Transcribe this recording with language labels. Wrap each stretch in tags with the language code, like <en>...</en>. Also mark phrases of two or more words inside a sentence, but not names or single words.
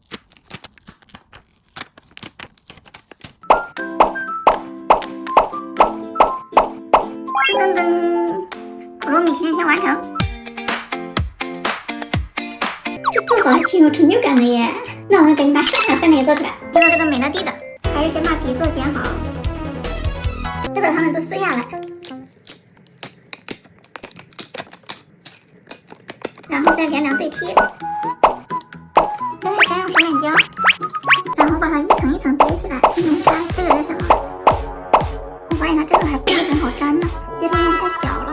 <zh>噔噔，库洛米甜甜圈完成。這做好還挺有成就感的耶。那我們趕緊把剩下3个也做出來。接到這個美樂蒂的，還是先把底座剪好，再把它們都撕下來，然後再連2對貼，再來粘上雙面膠，然後把它一層一層疊起來。你們猜這個是什麼？我發現它這個還不是很好粘呢，這邊太小了。</zh>